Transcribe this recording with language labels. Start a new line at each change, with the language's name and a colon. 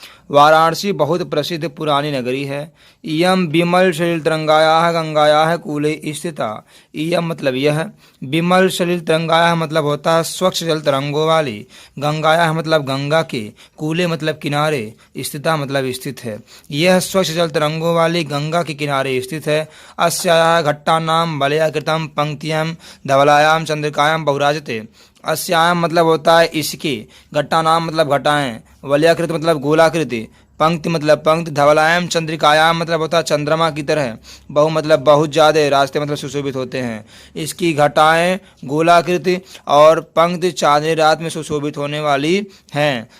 Hindi: वाराणसी बहुत प्रसिद्ध पुरानी नगरी है।
Sanskrit: इयम विमल सलिल तरंगाया गंगाया कूले स्थिता।
Hindi: इयम मतलब यह, विमल सलिल तरंगाया मतलब होता है स्वच्छ जल तरंगों वाली, गंगाया मतलब गंगा के, कूले मतलब किनारे, स्थिता मतलब स्थित है। यह स्वच्छ जल तरंगों वाली गंगा के किनारे स्थित है।
Sanskrit: अस्याः घट्टानां वलयाकृतं पंक्तियां धवलायां चंद्रिकायां बहुराजते।
Hindi: अस्याम मतलब होता है इसकी, घट्टानाम मतलब घटाएं, वलयाकृत मतलब गोलाकृति, पंक्ति मतलब पंक्ति, धवलायाम चंद्रिकायाम मतलब होता है चंद्रमा की तरह, बहु मतलब बहुत ज़्यादा, रास्ते मतलब सुशोभित होते हैं। इसकी घटाएं गोलाकृति और पंक्ति चांदनी रात में सुशोभित होने वाली हैं।